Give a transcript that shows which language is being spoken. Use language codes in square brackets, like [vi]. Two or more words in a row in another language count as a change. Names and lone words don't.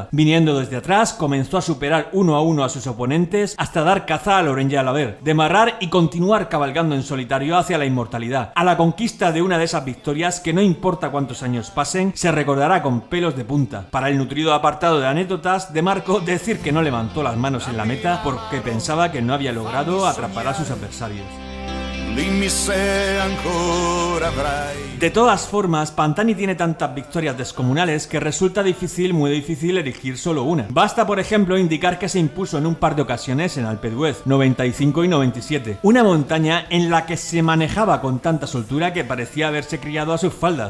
[es] Viniendo desde atrás, comenzó a superar uno a uno a sus oponentes hasta dar caza a Laurent Jalabert, demarrar y continuar cabalgando en solitario hacia la inmortalidad, a la conquista de una de esas victorias que no importa cuántos años pasen, se recordará con pelos de punta. Para el nutrido apartado de anécdotas de Marco, decir que no levantó las manos en la meta porque pensaba que no había logrado atrapar a sus adversarios. [it] dimmi se ancora avrai. [es] De todas formas, Pantani tiene tantas victorias descomunales que resulta muy difícil elegir solo una. Basta, por ejemplo, indicar que se impuso en un par de ocasiones en Alpe d'Huez, 95 y 97, una montaña en la que se manejaba con tanta soltura que parecía haberse criado a sus faldas.